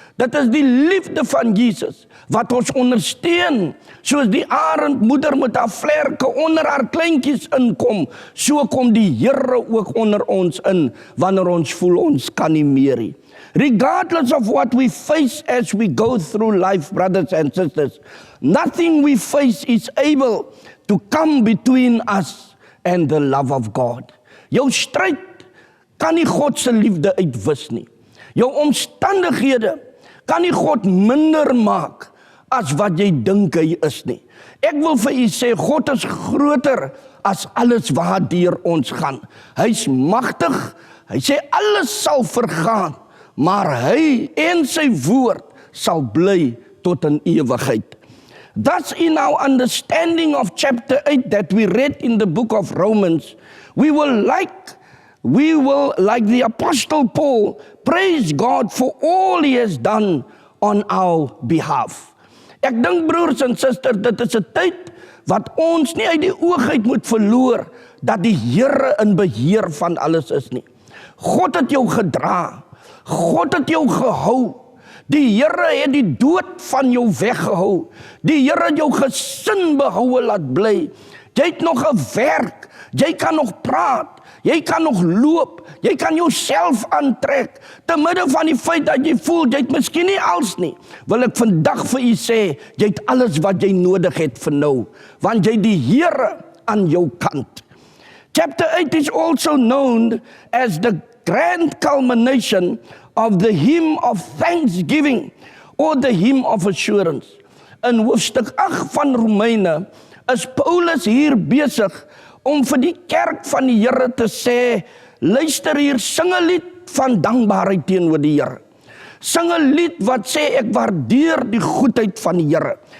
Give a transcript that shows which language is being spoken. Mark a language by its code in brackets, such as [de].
[af] Dit is die liefde van Jesus wat ons ondersteun, soos die arendmoeder met haar vlerke onder haar kleintjies inkom, so kom die Here ook onder ons in, wanneer ons voel ons kan nie meer nie. [en] Regardless of what we face as we go through life, brothers and sisters, nothing we face is able to come between us and the love of God. [af] Jou stryd kan nie God se liefde uitwis nie. Jou omstandighede kan nie God minder maak as wat jy dink hy is nie. Ek wil vir u sê, God is groter as alles waardeur ons gaan. Hy's magtig, hy sê alles sal vergaan, maar hy en sy woord sal bly tot in ewigheid. [en] Thus in our understanding of chapter 8 that we read in the book of Romans, we will like the Apostle Paul, praise God for all He has done on our behalf. [af] Ek dink broers en susters, dit is 'n tyd wat ons nie uit die oog uit moet verloor, dat die Here in beheer van alles is nie. God het jou gedra. God het jou gehou. Die Here het die dood van jou weggehou. Die Here het jou gesin behoue laat bly. Jy het nog 'n werk. Jy kan nog praat. Jy kan nog loop. Jy kan jouself aantrek. Te midde van die feit dat jy voel, jy het miskien nie alles nie. Wil ek vandag vir u sê, jy het alles wat jy nodig het vir nou. Want jy die Here aan jou kant. [en] Chapter 8 is also known as the grand culmination of the hymn of thanksgiving or the hymn of assurance. [af] In hoofstuk 8 van Romeine is Paulus hier besig om vir die kerk van die Here te sê, luister hier, sing 'n lied van dankbaarheid teenoor die Here. Sing 'n lied wat sê ek waardeer die goedheid van die Here.